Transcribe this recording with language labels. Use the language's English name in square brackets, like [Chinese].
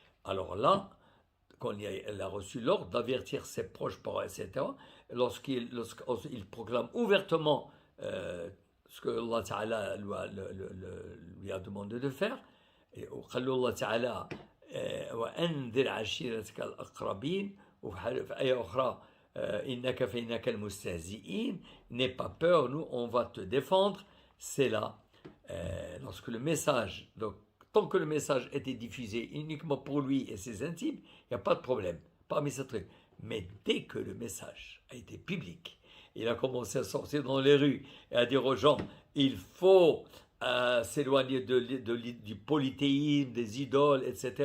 [French] Alors là, quand il a reçu l'ordre d'avertir ses proches parents, etc., lorsqu'il proclame ouvertement ce que Allah Ta'ala lui a demandé de faire, et Allah Ta'ala [Arabic] وأنذر عشيرتك الأقربين وفي آية أخرى إنك فإنك المستهزئين. [French] N'aie pas peur, nous on va te défendre. C'est là, lorsque le message, donc tant que le message était diffusé uniquement pour lui et ses intimes, il n'y a pas de problème, parmi ces trucs. Mais dès que le message a été public, il a commencé à sortir dans les rues et à dire aux gens, il faut s'éloigner du polythéisme, des idoles, etc.